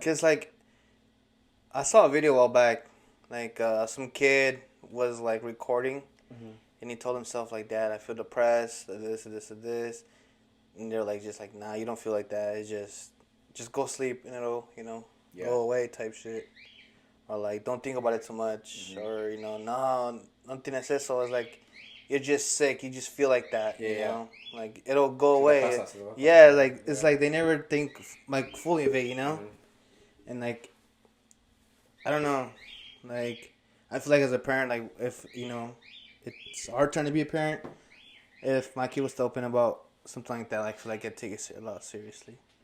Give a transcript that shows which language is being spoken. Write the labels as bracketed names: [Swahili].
[English] Cause like, I saw a video a while back, like some kid was like recording, and he told himself like, Dad, I feel depressed, this, and they're like, just like, nah, you don't feel like that. It's just go sleep and it'll, you know, go away type shit. Or like, don't think about it too much. Or, you know, [Spanish] no tienes eso. [English] It's like, you're just sick. You just feel like that, you know? Like, it'll go away. Yeah, like, it's like they never think, like, fully of it, you know? And, like, I don't know. Like, I feel like as a parent, like, if, you know, it's our turn to be a parent, if my kid was to open about something like that, like, I feel like I'd take it a lot seriously.